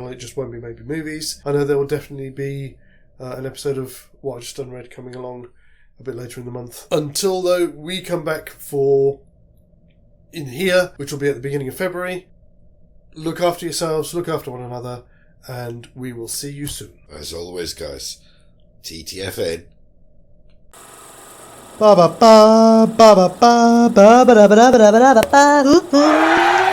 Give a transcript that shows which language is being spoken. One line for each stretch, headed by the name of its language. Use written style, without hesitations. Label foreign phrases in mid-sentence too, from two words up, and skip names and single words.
English: It just won't be maybe movies. I know there will definitely be an episode of What I Just Unread coming along a bit later in the month. Until, though, we come back for In Here, which will be at the beginning of February. Look after yourselves, look after one another, and we will see you soon. As always, guys, TTFN. Ba ba ba ba ba ba ba ba ba ba ba ba ba ba.